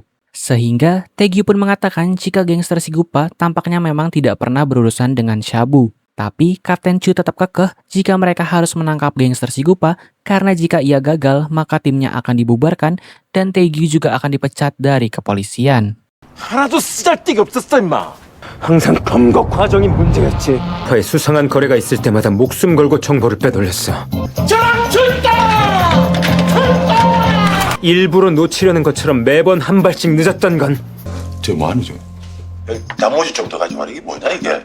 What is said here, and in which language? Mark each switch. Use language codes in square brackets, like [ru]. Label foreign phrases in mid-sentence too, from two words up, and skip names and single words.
[id] Sehingga Taegyu pun mengatakan jika gangster Shigupa tampaknya memang tidak pernah berurusan dengan shabu. Tapi Kapten Chu tetap kekeh jika mereka harus menangkap gangster Shigupa karena jika ia gagal maka timnya akan dibubarkan dan Taegyu juga akan dipecat dari kepolisian. [ko] 하나도 쓰잘데기 없었어 임마. 항상 검거 과정이 문제였지. 과에 수상한 거래가 있을 때마다 목숨 걸고 정보를 빼돌렸어. 저랑 줄다! 일부러 놓치려는 것처럼 매번 한 발씩 늦었던 건 저 뭐하는 중? 나머지 좀 더 가져와. 이게 뭐냐 이게?